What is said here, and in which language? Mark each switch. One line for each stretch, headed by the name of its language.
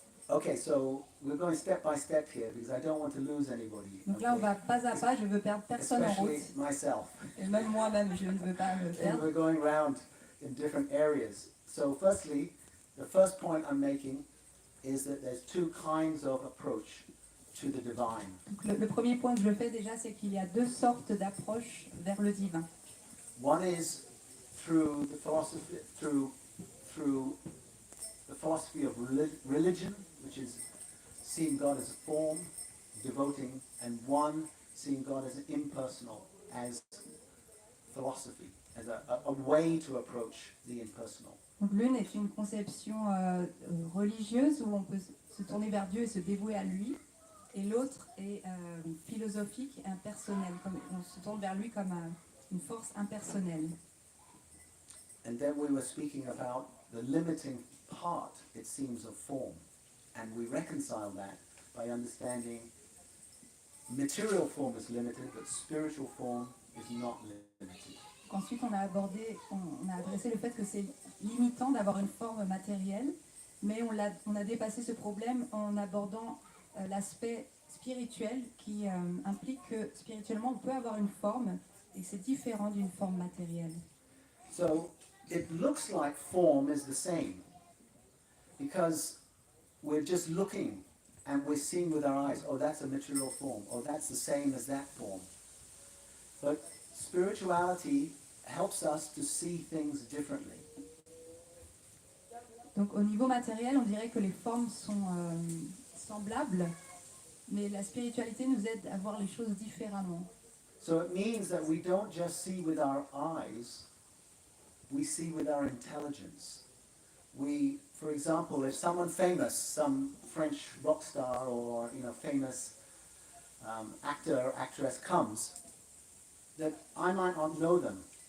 English: Okay, so we're going step by step here because I don't want to lose anybody.
French: Donc là on va pas à pas, je veux perdre personne en route.
English: Especially myself.
French: Et même moi-même, je ne veux pas me
English: And
French: perdre.
English: we're going around in different areas. So firstly, the first point I'm making is that there's two kinds of approach to the divine.
French: Donc, le premier point que je fais déjà, c'est qu'il y a deux sortes d'approches vers le divin.
English: One is through the philosophy, through the philosophy of religion, which is seeing God as a form, devoting, and one seeing God as impersonal, as philosophy, as a way to approach the impersonal.
French: Donc l'une est une conception religieuse où on peut se tourner vers Dieu et se dévouer à lui, et l'autre est philosophique et impersonnelle. On se tourne vers lui comme une force impersonnelle.
English: And then we were speaking about the limiting part, it seems, of form. And we reconcile that by understanding material form is limited, but spiritual form is not limited.
French: Ensuite, on a adressé le fait que c'est limitant d'avoir une forme matérielle, mais on a dépassé ce problème en abordant l'aspect spirituel qui implique que spirituellement on peut avoir une forme et c'est différent d'une forme matérielle.
English: So it looks like form is the same because we're just looking and we're seeing with our eyes, oh, that's a material form, oh, that's the same as that form. But spirituality helps us to see things differently.
French: Donc au niveau matériel, on dirait que les formes sont semblables, mais la spiritualité nous aide à voir les choses différemment.
English: So it means that we don't just see with our eyes, we see with our intelligence. We, for example, if someone famous, some French rock star or famous actor or actress comes, that I might not know them.